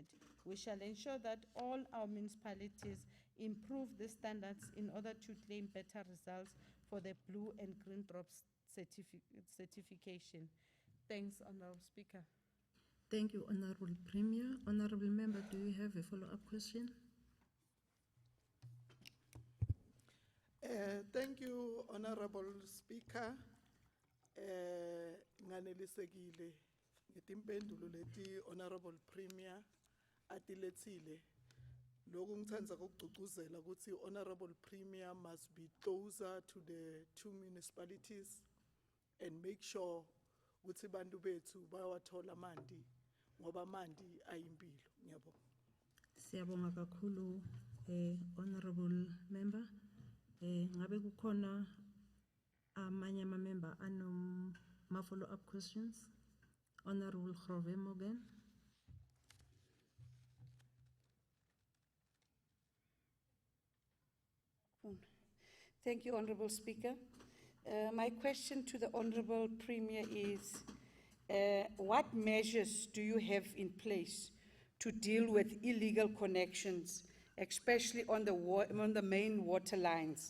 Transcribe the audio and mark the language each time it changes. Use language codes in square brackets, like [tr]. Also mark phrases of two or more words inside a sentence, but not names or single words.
[en] We shall ensure that all our municipalities improve the standards in order to claim better results for the blue and green drops certification. Thanks, Honourable Speaker. Thank you, Honorable Premier. Honorable Member, do you have a follow-up question? Thank you, Honorable Speaker. [ss] Nganelisekile ngetimpendulo leti Honorable Premier atiletsile. Loku ngitsandza kugcugcuzela ukuthi [en] Honorable Premier must be closer to the two municipalities and make sure [ss] ukuthi bantu bethu bayawathola amanti ngoba amanti ayimpilo. Ngiyabonga. Siyabonga kakhulu, Honorable Member. Ngabe kukhona amanye ama-member [en] follow-up questions? [ss] Honorable Grove Morgan. [en] Thank you, Honorable Speaker. My question to the Honorable Premier is, what measures do you have in place to deal with illegal connections, especially on the main water lines?